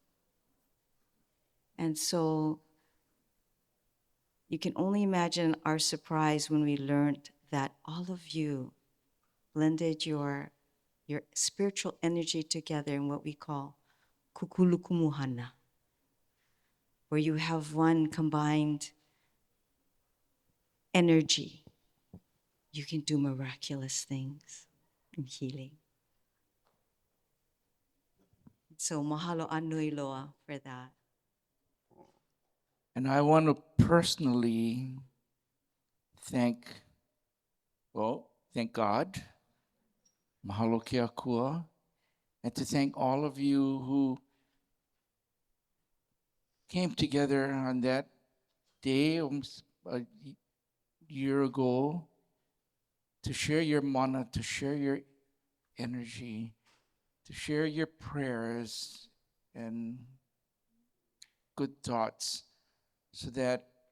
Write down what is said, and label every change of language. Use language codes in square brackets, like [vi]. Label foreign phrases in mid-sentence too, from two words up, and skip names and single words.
[en] And so you can only imagine our surprise when we learned that all of you blended your spiritual energy together in what we call kukulukumuhana, where you have one combined energy. You can do miraculous things in healing. So [haw] mahalo anui loa [en] for that. And I want to personally thank God, [haw] mahalo ke akua, [en] and to thank all of you who came together on that day almost a year ago to share your mana, to share your energy, to share your prayers and good thoughts, so that